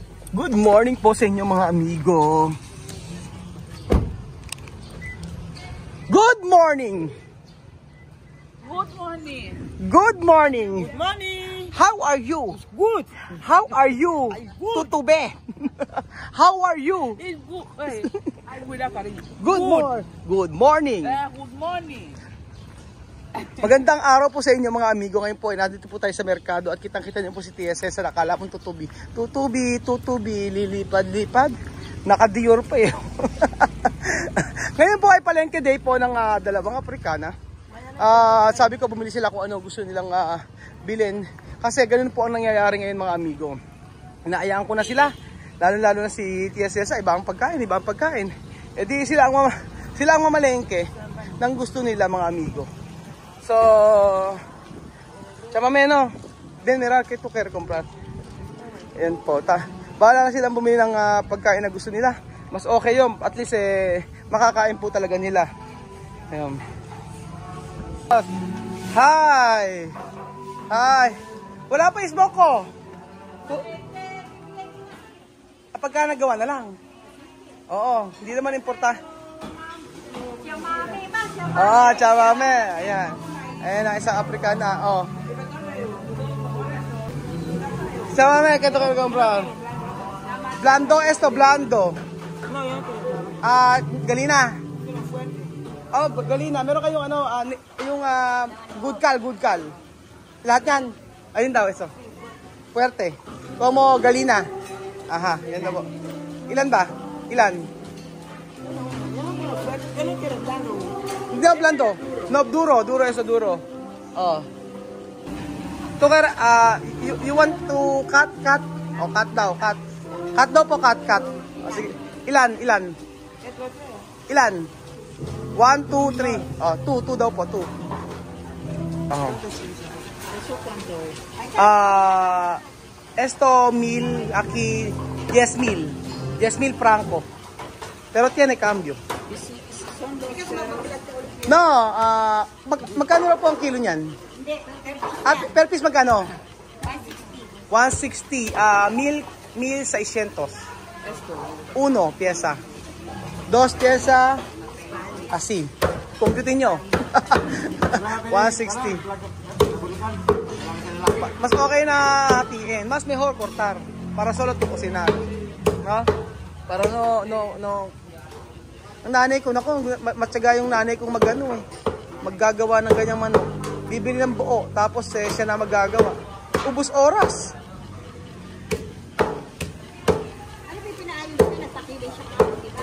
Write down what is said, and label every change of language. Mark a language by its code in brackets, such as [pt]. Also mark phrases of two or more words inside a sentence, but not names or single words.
[en] Good morning [tl] po sa inyo mga amigo. [en] Good morning. Good morning. Good morning. Good morning. How are you? Good. How are you? Good. Tutube. How are you? It's good. Hey, I will have a Good morning. Good morning. Good morning. [tl] Magandang araw po sa inyo mga amigo. Ngayon po ay nandito po tayo sa merkado at kitang-kita niyo po si TSS na nakala pong tutubi. Tutubi, lilipad-lipad. Naka-Dior pa eh. Ngayon po ay palengke day po ng dalawang Afrikana. Sabi ko bumili sila kung ano gusto nilang bilhin. Kasi ganun po ang nangyayari ngayon mga amigo. Inaayaan ko na sila. Lalo-lalo na si TSS, ibang pagkain. E di sila ang mamalengke ng gusto nila mga amigo. [es] So, chamameno, ben mirar que tú quieres comprar. [tl] Ayan po, bahala na silang bumili ng pagkain na gusto nila. Mas okay yun, at least makakain po talaga nila. Ayan. Hi! Hi! Wala pa isbok ko! Pagka nagawa na lang. Oo, hindi naman importa. Chamame, ayan. Ayan ang isang Afrikana, oh. [es] Chamame, ¿qué toca comprar? Blando esto, blando. Galina. Oh, galina. [tl] Meron kayong ano, yung [en] good cal. [tl] Lahat yan. Ayun daw, [es] eso. Fuerte. Como galina. [tl] Aha, yan na po. Ilan ba? Ilan? Hindi ako blando. [es] No, duro eso, duro. [en] Oh. Tukar, you want to cut? [tl] Oh, cut daw, cut. Cut daw po, cut. Oh, sige. Ilan? 1, 2, 3. Oh, 2 daw po, 2. Oh. [es] Esto 1000, aquí 10,000. 10,000 franco. Pero tiene cambio. No, [tl] magkano na po ang kilo niyan? [en] Per piece [tl] magkano? 160. 1,600. [es] Uno pieza. 2 pieza. Así. [tl] Computin nyo. 160. Mas okay na hatiin. [es] Mas mejor cortar. Para solo tu cocinar. No? Para no. [tl] Ang nanay ko, matyaga yung nanay kong maggagawa ng ganyang manok. Bibili ng buo, tapos siya na maggagawa. Ubus oras. Ano ba yung pinaayos ko? Nagpakilay siya ka, diba?